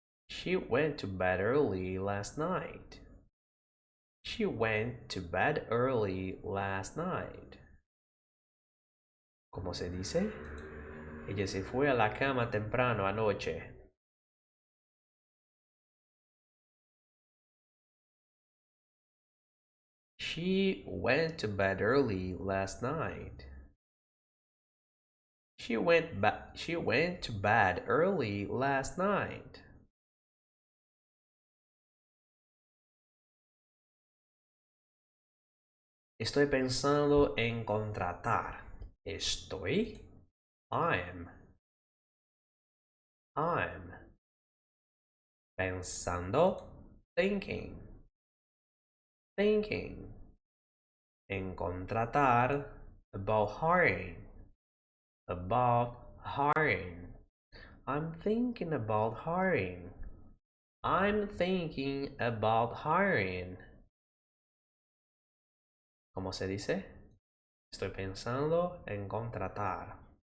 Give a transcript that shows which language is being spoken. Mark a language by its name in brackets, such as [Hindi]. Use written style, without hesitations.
[English] She went to bed early last night. She went to bed early last night. [Spanish] ¿Cómo se dice? Ella se fue a la cama temprano anoche. [English] She went to bed early last night. She went to bed early last night. [Spanish] Estoy pensando en contratar. Estoy. I'm. [English] I'm. Pensando. Thinking. Thinking. En contratar. About hiring. About hiring. I'm thinking about hiring. I'm thinking about hiring. [Spanish] ¿Cómo se dice? Estoy pensando en contratar.